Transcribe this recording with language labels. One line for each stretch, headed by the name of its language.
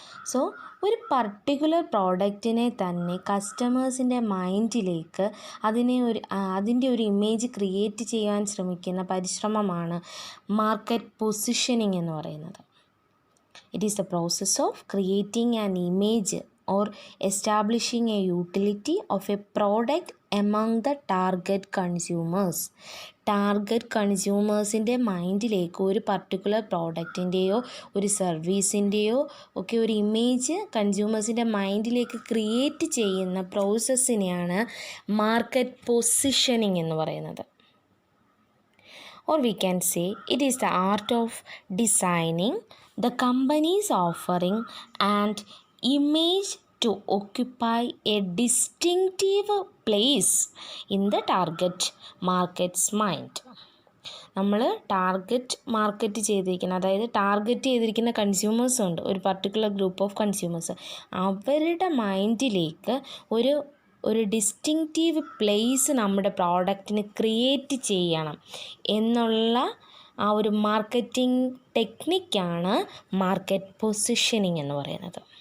Malayalam: So ഒരു particular പ്രോഡക്റ്റിനെ തന്നെ കസ്റ്റമേഴ്സിൻ്റെ മൈൻഡിലേക്ക് അതിൻ്റെ ഒരു ഇമേജ് ക്രിയേറ്റ് ചെയ്യാൻ ശ്രമിക്കുന്ന പരിശ്രമമാണ് മാർക്കറ്റ് പൊസിഷനിങ് എന്ന് പറയുന്നത്.
English: It is the process of creating an image or establishing a utility of a product among the target consumers.
Malayalam: Target കൺസ്യൂമേഴ്സിൻ്റെ മൈൻഡിലേക്ക് ഒരു പർട്ടിക്കുലർ പ്രോഡക്റ്റിൻ്റെയോ ഒരു സർവീസിൻ്റെയോ ഒക്കെ ഒരു ഇമേജ് കൺസ്യൂമേഴ്സിൻ്റെ മൈൻഡിലേക്ക് ക്രിയേറ്റ് ചെയ്യുന്ന പ്രോസസ്സിനെയാണ് മാർക്കറ്റ് പൊസിഷനിങ് എന്ന് പറയുന്നത്.
English: Or we can say it is the art of designing the company's offering and image to occupy a distinctive place in the target market's mind.
Malayalam: നമ്മൾ target ചെയ്തിരിക്കുന്ന, അതായത് target ചെയ്തിരിക്കുന്ന consumers ഉണ്ട്, ഒരു particular group of consumers. അവരുടെ മൈൻഡിലേക്ക് ഒരു distinctive place നമ്മുടെ പ്രോഡക്റ്റിന് create ചെയ്യണം എന്നുള്ള ആ ഒരു മാർക്കറ്റിംഗ് ടെക്നിക്കാണ് മാർക്കറ്റ് പൊസിഷനിങ് എന്ന് പറയുന്നത്.